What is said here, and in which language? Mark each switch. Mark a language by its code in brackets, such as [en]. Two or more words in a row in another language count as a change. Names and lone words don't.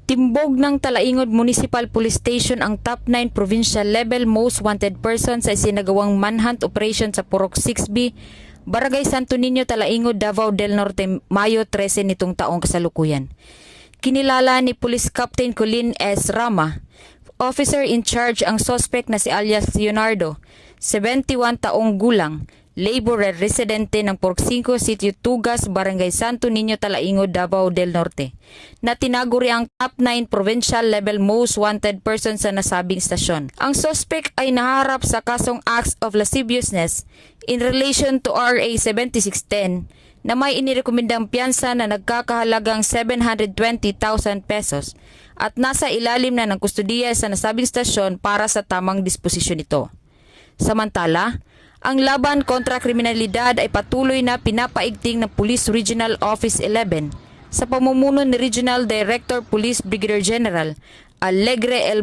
[tl] Timbog ng Talaingod Municipal Police Station ang [en] top 9 provincial level most wanted person [tl] sa isinagawang [en] manhunt operation [tl] sa Purok 6B, Barangay Santo Niño, Talaingod, Davao del Norte, Mayo 13 nitong taong kasalukuyan. Kinilala ni Police Captain Colin S. Rama, [en] officer in charge [tl] ang suspect na si alias Leonardo, 71 taong gulang, laborer residente ng Purok 5, Sitio Tugas, Barangay Santo Niño, Talaingod, Davao del Norte, na tinaguri ang [en] top 9 provincial level most wanted person [tl] sa nasabing stasyon. Ang suspect ay naharap sa kasong [en] acts of lasciviousness in relation to RA 7610 [tl] na may inirekomendang piyansa na nagkakahalagang 720,000 pesos at nasa ilalim na ng kustudiya sa nasabing stasyon para sa tamang disposisyon nito. Samantala, ang laban kontra kriminalidad ay patuloy na pinapaigting ng Police Regional Office 11 sa pamumuno ni Regional Director Police Brigadier General Alegre L.